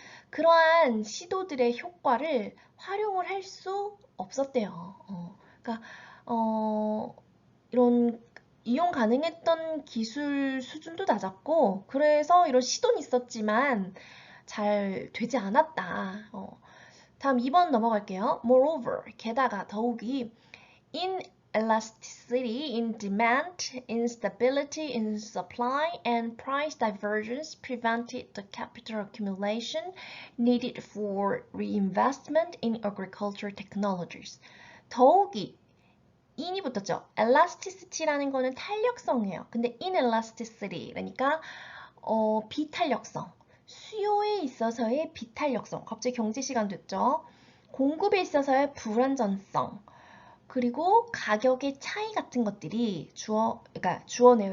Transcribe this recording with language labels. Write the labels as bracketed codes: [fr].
[ko] 그러한 시도들의 효과를 활용을 할 수 없었대요. 그러니까 이런 이용 가능했던 기술 수준도 낮았고, 그래서 이런 시도는 있었지만 잘 되지 않았다. 다음 2번 넘어갈게요. [en] Moreover, [ko] 게다가 더욱이 [en] inelasticity in demand, instability in supply, and price divergence prevented the capital accumulation needed for reinvestment in agricultural technologies. [ko] 더욱이 in이 붙었죠. elasticity라는 거는 탄력성이에요. 근데 inelasticity 그러니까 비탄력성. 수요에 있어서의 비탄력성. 갑자기 경제 시간 됐죠. 공급에 있어서의 불안전성. 그리고 가격의 차이 같은 것들이 그러니까 주어네요.